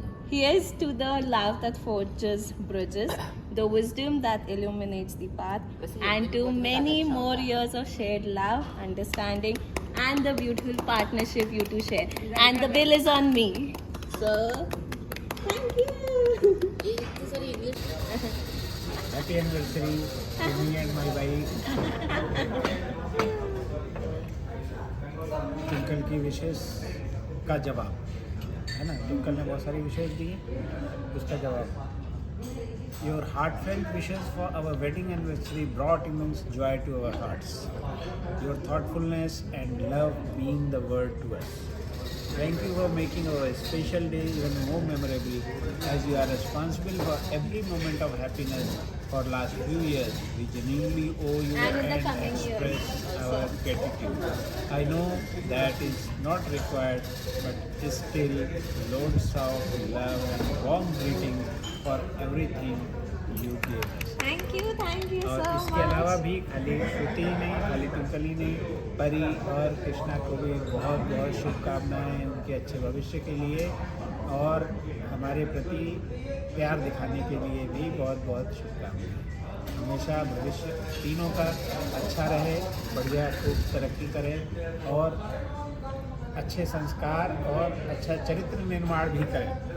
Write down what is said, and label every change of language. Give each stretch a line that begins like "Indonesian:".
English: Here's to the love that forges bridges, the wisdom that illuminates the path, and to many more years of shared love, understanding, and the beautiful partnership you two share. And the bill is on me. So, thank you. Sorry, English. Happy anniversary to me and my wife.
Hindi: Twinkle की विशेष का जवाब है ना, twinkle ने बहुत सारी विशेष दी, उसका जवाब।
English: Your heartfelt wishes for our wedding anniversary brought immense joy to our hearts. Your thoughtfulness and love mean the world to us. Thank you for making our special day even more memorable, as you are responsible for every moment of happiness for last few years. We genuinely owe you and express our gratitude. I know that is not required, but still loads of love and warm greetings for everything you gave us. Thank you so
Hindi: और
English: much.
Hindi: इसके अलावा भी खाली श्रुति ही नहीं, खाली twinkle ही नहीं, परी और कृष्णा को भी बहुत बहुत शुभकामनाएं उनके अच्छे भविष्य के लिए और हमारे प्रति प्यार दिखाने के लिए भी बहुत बहुत शुभकामनाएं। हमेशा भविष्य तीनों का अच्छा रहे, बढ़िया खूब तरक्की करें और अच्छे संस्कार और अच्छा चरित्र निर्माण भी करें।